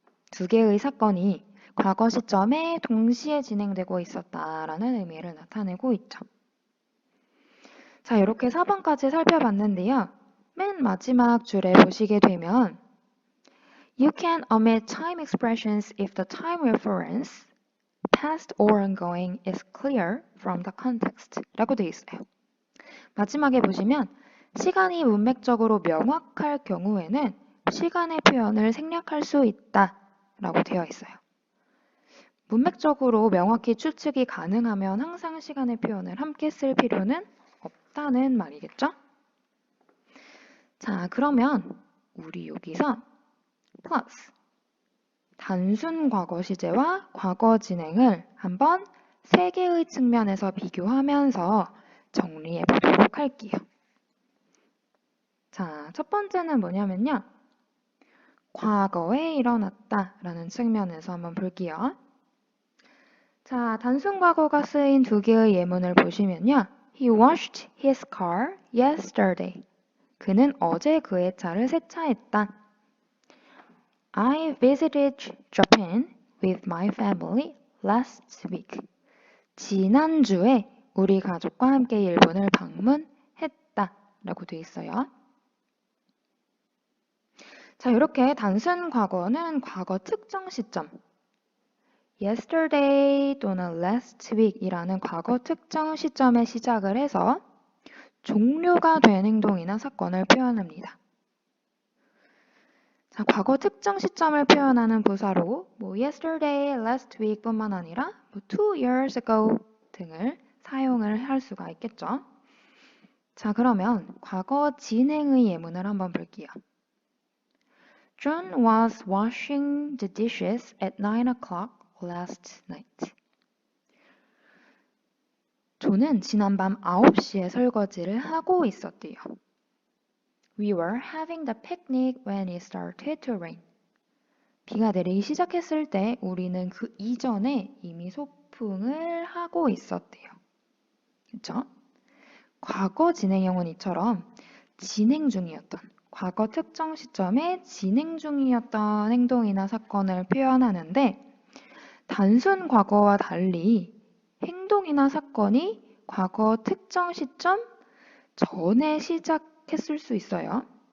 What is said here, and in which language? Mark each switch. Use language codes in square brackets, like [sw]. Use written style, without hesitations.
[ko] 두 개의 사건이 과거 시점에 동시에 진행되고 있었다라는 의미를 나타내고 있죠. 자, 이렇게 4번까지 살펴봤는데요. 맨 마지막 줄에 보시게 되면 [en] You can omit time expressions if the time reference, past or ongoing, is clear from the context [ko] 라고 되어 있어요. 마지막에 보시면 시간이 문맥적으로 명확할 경우에는 시간의 표현을 생략할 수 있다 라고 되어 있어요. 문맥적으로 명확히 추측이 가능하면 항상 시간의 표현을 함께 쓸 필요는 없다는 말이겠죠? 자, 그러면 우리 여기서 plus 단순 과거 시제와 과거 진행을 한번 세 개의 측면에서 비교하면서 정리해 보도록 할게요. 자, 첫 번째는 뭐냐면요. 과거에 일어났다 라는 측면에서 한번 볼게요. 자, 단순 과거가 쓰인 두 개의 예문을 보시면요. [en] He washed his car yesterday. [ko] 그는 어제 그의 차를 세차했다. [en] I visited Japan with my family last week. [ko] 지난주에 우리 가족과 함께 일본을 방문했다 라고 되어 있어요. 자, 이렇게 단순 과거는 과거 특정 시점 yesterday 또는 last week 이라는 과거 특정 시점에 시작을 해서 종료가 된 행동이나 사건을 표현합니다. 자, 과거 특정 시점을 표현하는 부사로 yesterday, last week 뿐만 아니라 2 years ago 등을 사용을 할 수가 있겠죠. 자, 그러면 과거 진행의 예문을 한번 볼게요. [en] John was washing the dishes at 9 o'clock last night. [ko] 조는 지난밤 9시에 설거지를 하고 있었대요. [en] We were having the picnic when it started to rain. [ko] 비가 내리기 시작했을 때 우리는 그 이전에 이미 소풍을 하고 있었대요. 그쵸? 과거 진행형은 이처럼 진행 중이었던, 과거 특정 시점에 진행 중이었던 행동이나 사건을 표현하는데 단순 과거와 달리 행동이나 사건이 과거 특정 시점 전에 시작했을 수 있어요.